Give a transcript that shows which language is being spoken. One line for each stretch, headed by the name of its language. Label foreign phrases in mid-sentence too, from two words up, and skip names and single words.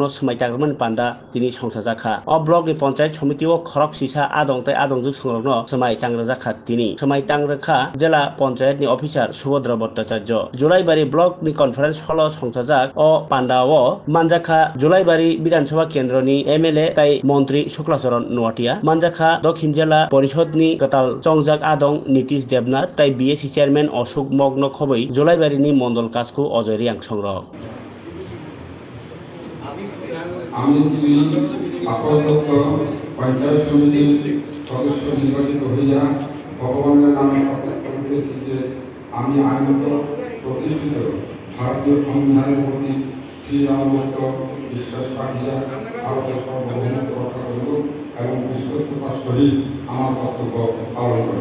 Kok Borok: समायतागमन पान्दा दिनि संसा जाखा अ ब्लकनि पञ्चायत समिति ओ खरक सिसा आदं तै आदंजु संरनो समायतांग्र जाखा दिनि समायतांग्रखा जिल्ला पञ्चायतनि अफिसार सुभद्र भट्टाचार्य जुलाइबारि ब्लकनि कन्फारेन्स हल संसाजाक अ पान्दा ओ मानजाखा जुलाइबारि विधानसभा केन्द्रनि एमएलए तै मन्त्री शुक्लाचरण नवाटिया मानजाखा दक्षिण जिल्ला परिषदनि गताल चंजाक आदं नीतीश देबनाथ तै बीएससी चेयरमैन अशोक मग्न खबै जुलाइबारिनि मण्डल काजखौ अजय रियां संग्रह
Bangla: আমি শ্রী আকাশ দত্ত পঞ্চায়েত সমিতির সদস্য নির্বাচিত হইয়া ভগবানের নামে শপথ করিতেছি যে আমি আইনত প্রতিষ্ঠিত ভারতীয় সংবিধানের প্রতি শ্রীরামভক্ত বিশ্বাস রাখিয়া ভারতের সার্বভৌমত্ব রক্ষা করিব এবং বিশ্বস্ততার সহিত আমার কর্তব্য পালন করিব।